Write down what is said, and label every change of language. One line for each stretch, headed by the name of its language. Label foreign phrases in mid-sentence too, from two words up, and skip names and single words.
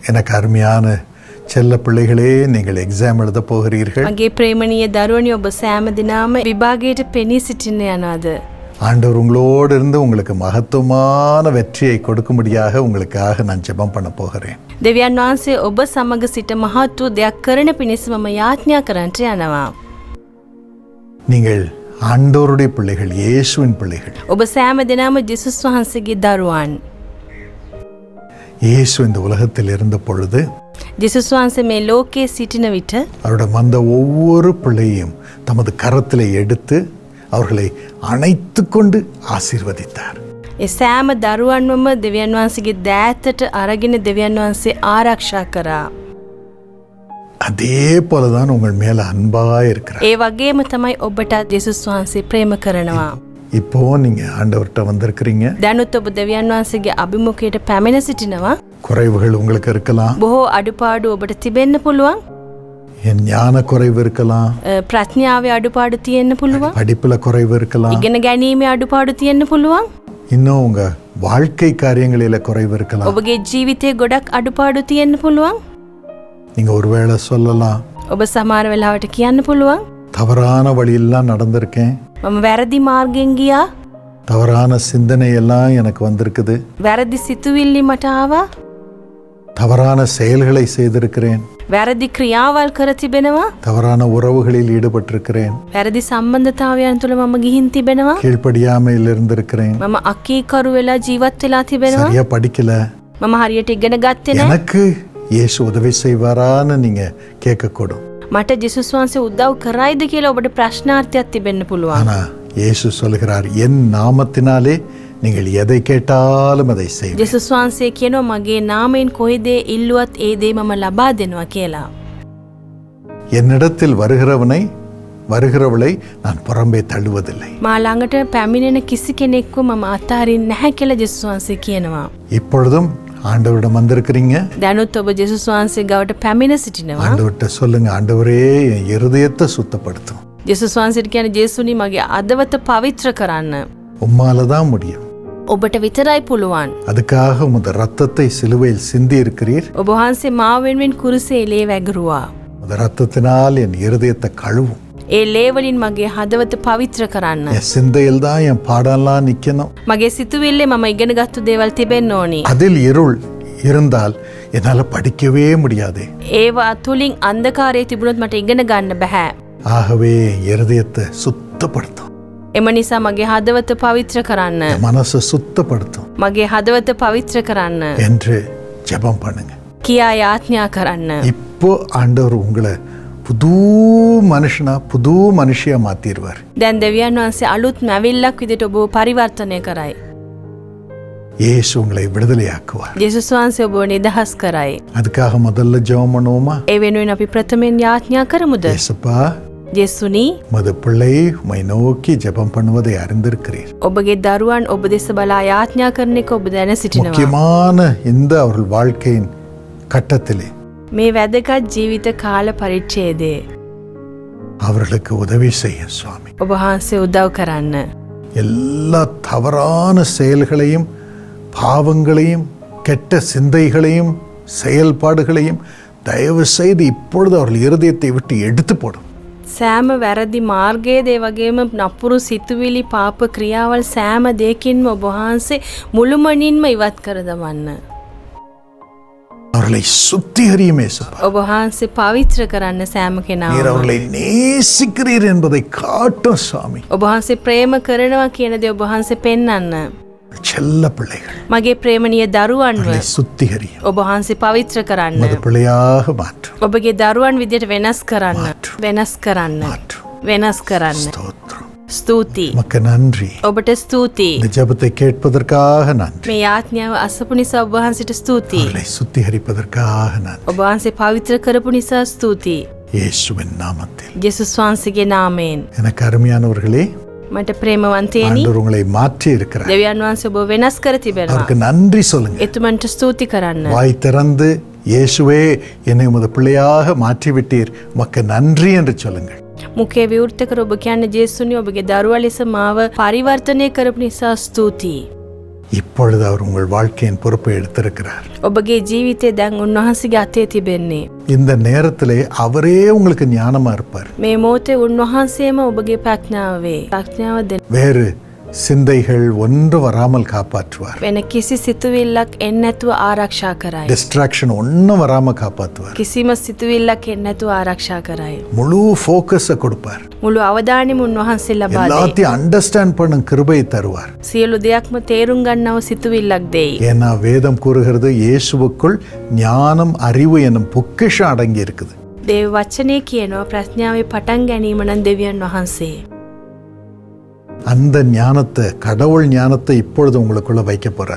Tamil: எனக்கு அருமையான செல்ல பிள்ளைகளே, நீங்கள் எக்ஸாம் எழுத போகிறீர்கள்.
Sinhala: මගේ ප්‍රේමණීය දරුවනි ඔබ සෑම දිනම විභාගයට පෙනී සිටින්න යනවාද?
Tamil: ஆண்டவர் உங்களோடு இருந்து உங்களுக்கு மகத்துவமான வெற்றியை கொடுக்கும்படியாக உங்களுக்காக நான் ஜெபம் பண்ண போகிறேன்.
Sinhala: දෙවියන් වහන්සේ ඔබ සමග සිට මහත් වූ දෙයක් කරන පිණිස මම යාඥා කරන්නට යනවා.
Tamil: நீங்கள் ஆண்டவருடைய பிள்ளைகள், இயேசுவின் பிள்ளைகள்.
Sinhala: ඔබ සෑම දිනම ජේසුස් වහන්සේගේ දරුවන්.
Tamil: இயேசு இந்த உலகத்தில் இருந்த பொழுது
Sinhala: ජේසුස් වහන්සේ මේ ලෝකයේ සිටින විට
Tamil: அவருடைய வந்த ஒவ்வொரு பிள்ளையும் தமது கரத்திலே எடுத்து அவர்களை அணைத்து கொண்டு ஆசீர்வதித்தார்.
Sinhala: ඒ සෑම දරුවන්වම දෙවියන් වහන්සේගේ දෑතට අරගෙන දෙවියන් වහන්සේ ආරක්ෂා කරා.
Tamil: அதே போலதான் உங்கள் மேல அன்பாக இருக்கிறார்.
Sinhala: ඒ වගේම තමයි ඔබට ජේසුස් වහන්සේ ප්‍රේම කරනවා.
Tamil: இப்போ நீங்க ஆண்டவர்கிட்ட வந்திருக்கிறீங்க.
Sinhala: දැනුත් ඔබ දෙවියන් වහන්සේගේ අභිමුඛයට පැමිණ සිටිනවා.
Tamil: குறைவுகள் உங்களுக்கு இருக்கலாம்.
Sinhala: බොහෝ අඩුපාඩු ඔබට තිබෙන්න පුළුවන්.
Tamil: என் ஞான குறைவு இருக்கலாம்.
Sinhala: ප්‍රඥාවේ අඩුපාඩු තියෙන්න පුළුවන්.
Tamil: படிப்புல குறைவு இருக்கலாம்.
Sinhala: ඉගෙන ගැනීමේ අඩුපාඩු තියෙන්න පුළුවන්.
Tamil: இன்னும் உங்க வாழ்க்கை காரியங்களில குறைவு இருக்கலாம்.
Sinhala: ඔබගේ ජීවිතේ ගොඩක් අඩුපාඩු තියෙන්න පුළුවන්.
Tamil: நீங்க ஒருவேளை சொல்லலாம்,
Sinhala: ඔබ සමහර වෙලාවට කියන්න පුළුවන්,
Tamil: தவறான வழியெல்லாம் நடந்திருக்கேன்.
Sinhala: මම වැරදි මාර්ගෙන් ගියා.
Tamil: தவறான சிந்தனை எல்லாம் எனக்கு வந்திருக்குது.
Sinhala: වැරදි සිතුවිලි මට ආවා.
Tamil: தவறான செயல்களை செய்திருக்கிறேன்.
Sinhala: වැරදි ක්‍රියාවල් කර තිබෙනවා.
Tamil: தவறான உறவுகளில் ஈடுபட்டிருக்கிறேன்.
Sinhala: වැරදි සම්බන්ධතාවයන් තුළ මම ගිහින් තිබෙනවා.
Tamil: கீழ்ப்படியாமையில் இருந்திருக்கிறேன்.
Sinhala: මම අකීකරු වෙලා ජීවත් වෙලා තිබෙනවා.
Tamil: சரியா படிக்கல.
Sinhala: මම හරියට ඉගෙන ගත්තේ නැහැ.
Tamil: எனக்கு இயேசு உதவி செய்வாரான்னு நீங்க கேட்கக்கூடும்.
Sinhala: මට ජේසුස් වහන්සේ උදව් කරයිද කියලා ඔබට ප්‍රශ්නාර්ථයක් තිබෙන්න පුළුවන්.
Tamil: ஆனா இயேசு சொல்கிறார், என் நாமத்தினாலே நீங்கள் எதை கேட்டாலும் அதை செய்வீர்கள்.
Sinhala: ජේසුස් වහන්සේ කියනවා මගේ නාමයෙන් කොයි දේ ඉල්ලුවත් ඒ දේ මම ලබා දෙනවා කියලා.
Tamil: என்னிடத்தில் வருகிறவளை நான் புறம்பே தள்ளுவதில்லை.
Sinhala: මා ළඟට පැමිණෙන කිසි කෙනෙක්ව මම අත්හරින්නේ නැහැ කියලා ජේසුස් වහන්සේ කියනවා.
Tamil: இப்பொழுதும் ஆண்டவரிடம் வந்திருக்கிறீங்க.
Sinhala: දැනුත් ඔබ ජේසුස් වහන්සේ ගාවට පැමිණ සිටිනවා.
Tamil: ஆண்டவர்கிட்ட சொல்லுங்க, ஆண்டவரே என் இருதயத்தை சுத்தப்படுத்தும்.
Sinhala: ජේසුස් වහන්සේට කියන්නේ ජේසුනි මගේ අදවත පවිත්‍ර කරන්න.
Tamil: உம்மால தான் முடியும்.
Sinhala: ඔබට විතරයි පුළුවන්.
Tamil: அதுக்காக உமது ரத்தத்தை சிலுவையில் சிந்தி இருக்கிறீர்.
Sinhala: ඔබ වහන්සේ මා වෙනුවෙන් කුරුසේ ලේ වැගිරුවා.
Tamil: அந்த ரத்தத்தினால் என் இருதயத்தை கழுவும்.
Sinhala: ඒ ලේ වලින් මගේ හදවත පවිත්‍ර කරන්න.
Tamil: என் சிந்தையில் தான் என் பாடம்லாம் நிக்கணும்.
Sinhala: මගේ සිතුවිල්ලේ මම ඉගෙනගත්තු දේවල් තිබෙන්න ඕනි.
Tamil: அதில் இருள் இருந்தால் என்னால படிக்கவே முடியாது.
Sinhala: ඒවා තුලින් අන්ධකාරයේ තිබුණොත් මට ඉගෙන ගන්න බෑ.
Tamil: ஆகவே இருதயத்தை சுத்தப்படுத்தும்.
Sinhala: එම නිසා මගේ හදවත පවිත්‍ර කරන්න.
Tamil: மனசை சுத்தப்படுத்தும்
Sinhala: මගේ හදවත පවිත්‍ර කරන්න
Tamil: என்று ஜெபம் பண்ணுங்க.
Sinhala: කියා යාඥා කරන්න.
Tamil: இப்போ ஆண்டவர் உங்களை புது மனுஷனா புது மனுஷியா மாத்திடுவார்.
Sinhala: දැන් දෙවියන් වහන්සේ අලුත් මැවිල්ලක් විදිහට ඔබව පරිවර්තනය කරයි.
Tamil: இயேசு உங்களை விடுதலையாக்குவார்.
Sinhala: ජේසුස් වහන්සේ ඔබව නිදහස් කරයි.
Tamil: அதுக்காக முதல்ல ஜெபம் பண்ணுவோமா?
Sinhala: ඒ වෙනුවෙන් අපි ප්‍රථමයෙන් යාඥා කරමුද?
Tamil: இயேசுப்பா,
Sinhala: ජේසුනි,
Tamil: உமது பிள்ளை உம்மை நோக்கி ஜெபம் பண்ணுவதை அறிந்திருக்கிறீர்.
Sinhala: ඔබගේ දරුවන් ඔබ දෙස බලා යාඥා කරන එක ඔබ දැන සිටිනවා.
Tamil: முக்கியமான இந்த அவர்கள் வாழ்க்கையின் கட்டத்திலே
Sinhala: මේ වැදගත් ජීවිත කාල පරිච්ඡේදයේ
Tamil: அவர்களுக்கு உதவி செய்யும் சுவாமி.
Sinhala: ඔබ වහන්සේ උදව් කරන්න.
Tamil: எல்லா தவறான செயல்களையும் பாவங்களையும் கெட்ட சிந்தைகளையும் செயல்பாடுகளையும் தயவு செய்து இப்பொழுது அவர்கள் இருதயத்தை விட்டு எடுத்து போடும்.
Sinhala: සෑම වැරදි මාර්ගයේද ඒ වගේම නපුරු සිතුවිලි පාප ක්‍රියාවල් සෑම දෙයකින්ම ඔබ වහන්සේ මුළුමනින්ම ඉවත් කර දමන්න.
Tamil: அவர்களை சுத்திகரியும் இயேசுப்பா.
Sinhala: ඔබ වහන්සේ පවිත්‍ර කරන්න සෑම
Tamil: நீர்
Sinhala: කෙනාම.
Tamil: அவர்களை நேசிக்கிறீர் என்பதை காட்டும் சுவாமி.
Sinhala: ඔබ වහන්සේ ප්‍රේම කරනවා කියන දේ ඔබ වහන්සේ පෙන්වන්න.
Tamil: செல்ல பிள்ளைகள்
Sinhala: මගේ ප්‍රේමණීය දරුවන්ව
Tamil: அவர்களை சுத்திகரியும்.
Sinhala: ඔබ වහන්සේ පවිත්‍ර කරන්න.
Tamil: உமது பிள்ளையாக மாற்றும்.
Sinhala: ඔබගේ දරුවන් විදියට වෙනස් කරන්න. මාත්‍ර. වෙනස් කරන්න.
Tamil: மாற்றும்.
Sinhala: වෙනස් කරන්න.
Tamil: ஸ்தோத்திரம்.
Sinhala: ස්තුතියි.
Tamil: உமக்கு நன்றி.
Sinhala: ඔබට ස්තුතියි.
Tamil: இந்த ஜெபத்தை கேட்பதற்காக நன்றி.
Sinhala: මේ යාඥාව අසපු නිසා ඔබ වහන්සේට ස්තුතියි.
Tamil: அவர்களை சுத்திகரிப்பதற்காக நன்றி.
Sinhala: ඔබ වහන්සේ පවිත්‍ර කරපු නිසා ස්තුතියි.
Tamil: இயேசுவின் நாமத்தில்.
Sinhala: ජේසුස් වහන්සේගේ නාමයෙන්.
Tamil: எனக்கு அருமையானவர்களே,
Sinhala: මට ප්‍රේමවන්තයනි,
Tamil: ஆண்டவர் உங்களை மாற்றி இருக்கிறார்.
Sinhala: දෙවියන් වහන්සේ ඔබ වෙනස් කර තිබෙනවා.
Tamil: அவருக்கு நன்றி சொல்லுங்க.
Sinhala: එතුමන්ට ස්තුති කරන්න.
Tamil: வாய் திறந்து, இயேசுவே என்னை உமது பிள்ளையாக மாற்றிவிட்டீர், உமக்கு நன்றி என்று சொல்லுங்கள்.
Sinhala: මුඛේ විවෘත කර ඔබ කියන්නේ ජේසුනි ඔබගේ දරුවා ලෙස මාව පරිවර්තනය කරපු නිසා ස්තුතියි.
Tamil: இப்பொழுது அவர் உங்கள் வாழ்க்கையின் பொறுப்பை எடுத்திருக்கிறார்.
Sinhala: ඔබගේ ජීවිතේ දැන් උන්වහන්සේගේ අතේ තිබෙන්නේ.
Tamil: இந்த நேரத்திலே அவரே உங்களுக்கு ஞானமா இருப்பார்.
Sinhala: මේ මොහොතේ උන්වහන්සේම ඔබගේ ප්‍රඥාව දෙන්න.
Tamil: வேறு சிந்தைகள் ஒன்று வராமல் காப்பாற்றுவார்.
Sinhala: වෙන කිසි සිතුවිල්ලක් එන්නේ නැතුව ආරක්ෂා කරයි.
Tamil: டிஸ்ட்ராக்ஷன் ஒன்றும் வராம காப்பாற்றுவார்.
Sinhala: කිසිම සිතුවිල්ලක් එන්නේ නැතුව ආරක්ෂා කරයි.
Tamil: முழு ஃபோக்கஸை கொடுப்பார்.
Sinhala: මුළු අවධානයම උන්වහන්සේ ලබා දෙයි.
Tamil: எல்லாத்தையும் அண்டர்ஸ்டாண்ட் பண்ணும் கிருபையை தருவார்.
Sinhala: සියලු දෙයක්ම තේරුම් ගන්නව සිතුවිල්ලක් දෙයි.
Tamil: ஏன்னா வேதம் கூறுகிறது இயேசுவுக்குள் ஞானம் அறிவு என்னும் பொக்கிஷம் அடங்கி இருக்குது.
Sinhala: දේව වචනේ කියනවා ප්‍රඥාවේ පටන් ගැනීම නම් දෙවියන් වහන්සේ.
Tamil: அந்த ஞானத்தை கடவுள் ஞானத்தை இப்பொழுது உங்களுக்குள்ள வைக்க போறாரு.